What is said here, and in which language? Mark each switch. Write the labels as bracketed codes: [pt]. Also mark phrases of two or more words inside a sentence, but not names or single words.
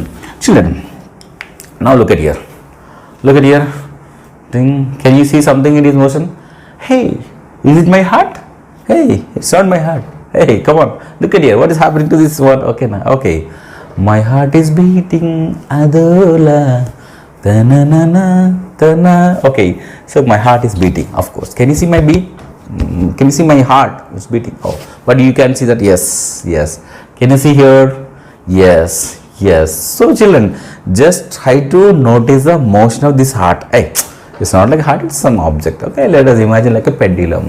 [en] Children, now look at here. Look at here. Can you see something in this motion? Hey, is it my heart? Hey, it's not my heart. Hey, come on. Look at here. What is happening to this one? Okay, now. Okay. My heart is beating. Adola. Ta-na-na-na. Okay. So my heart is beating. Of course. Can you see my beat? Can you see my heart? It's beating. Oh, but you can see that. Yes. Yes. Can you see here? Yes. Yes. So children, just try to notice the motion of this heart. Hey, it's not like heart, it's some object. Okay, let us imagine like a pendulum.